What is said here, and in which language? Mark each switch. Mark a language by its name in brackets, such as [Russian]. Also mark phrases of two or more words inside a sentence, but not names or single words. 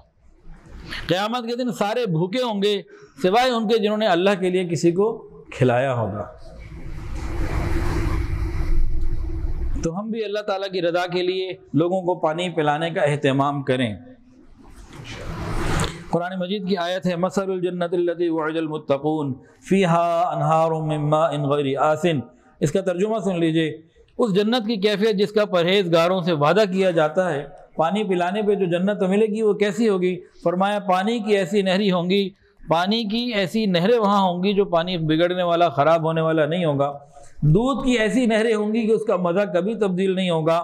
[Hindi] क़यामत के दिन सारे भूखे होंगे सिवाय उनके जिन्होंने अल्लाह के लिए किसी को खिलाया होगा। तो हम भी अल्लाह ताला की रज़ा के लिए लोगों को पानी पिलाने का एहतमाम करें। कुरान मजीद की आयत है, [Arabic] مثل الجنة التي وعد المتقون فيها أنهار من ماء غير آسن. [Hindi] इसका तर्जुमा सुन लीजिए, उस जन्नत की कैफियत जिसका परहेज़गारों से वादा किया जाता है, पानी पिलाने पे जो जन्नत मिलेगी वो कैसी होगी? फरमाया, पानी की ऐसी नहरी होंगी, पानी की ऐसी नहरें वहाँ होंगी जो पानी बिगड़ने वाला, ख़राब होने वाला नहीं होगा। दूध की ऐसी नहरें होंगी कि उसका मज़ा कभी तब्दील नहीं होगा।